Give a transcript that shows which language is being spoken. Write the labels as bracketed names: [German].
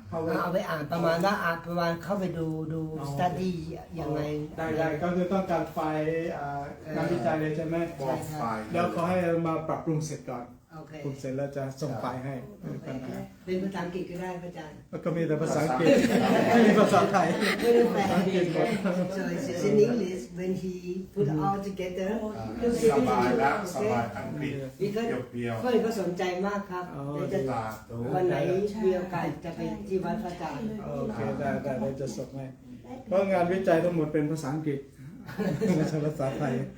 [Thai] เอาไปอ่านประมาณว่าประมาณเข้าไปดูสตัดดี้ยังไง ได้ก็คือต้องการไฟล์งานวิจัยเลยใช่ไหม ใช่ครับ แล้วขอให้มาปรับปรุงเสร็จก่อนปรุงเสร็จแล้วจะส่งไฟล์ให้ เป็นภาษาอังกฤษก็ได้อาจารย์ ก็มีแต่ภาษาอังกฤษไม่มีภาษาไทย ไม่ได้แปล [English] so it's in English when he put all together [Thai] สบายแล้วสบายอังกฤษเพียว เพื่อนก็สนใจมากครับวันไหนมีโอกาสจะไปที่วัดพระอาจารย์ โอเคได้จะส่งให้เพราะงานวิจัยทั้งหมดเป็นภาษาอังกฤษไม่ใช่ภาษาไทย